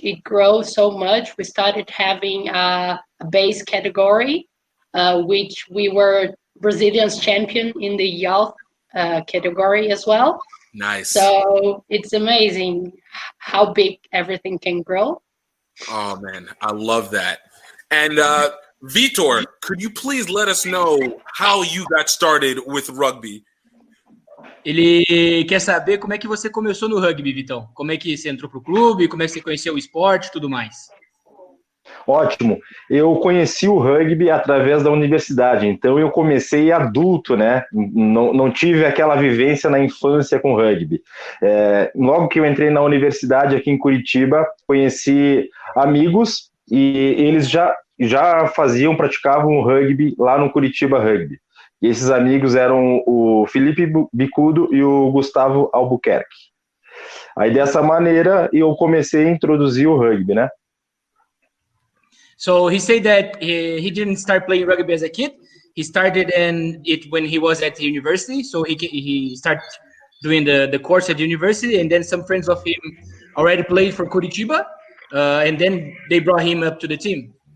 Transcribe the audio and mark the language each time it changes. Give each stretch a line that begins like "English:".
English: It grows so much. We started having a base category, which we were Brazilians champion in the youth category as well. Nice. So it's amazing how big everything can grow. Oh, man, I love that. And Vitor, could you please let us know how you got started with rugby?
Portuguese: Ele quer saber como é que você começou no rugby, Vitão. Como é que você entrou pro clube, como é que você conheceu o esporte e tudo mais. Ótimo. Eu conheci o rugby através da universidade, então eu comecei adulto, né? Não tive aquela vivência na infância com rugby. Logo que eu entrei na universidade aqui em Curitiba, conheci amigos e eles já praticavam rugby lá no Curitiba Rugby. E esses amigos eram o Felipe Bicudo e o Gustavo Albuquerque. Aí dessa maneira eu comecei a introduzir o rugby, né?
English: So he said that he didn't start playing rugby as a kid. He started in it when he was at the university. So he started doing the course at the university, and then some friends of him already played for Curitiba, and then they brought him up to the team.